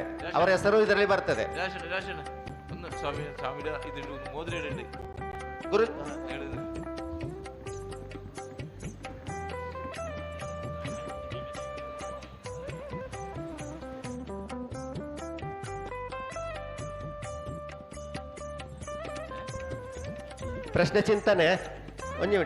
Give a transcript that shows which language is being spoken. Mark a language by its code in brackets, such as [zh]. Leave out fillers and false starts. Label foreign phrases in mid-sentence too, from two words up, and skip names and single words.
[kn] ಅವರ ಹೆಸರು ಇದರಲ್ಲಿ ಬರ್ತದೆ. [ml] ഒന്ന് സ്വാമിയുടെ ഇതിൽ മോതിരയുണ്ട് [kn] ಗುರು. ಪ್ರಶ್ನೆ ಚಿಂತನೆ ಒಂದು ನಿಮಿಷ.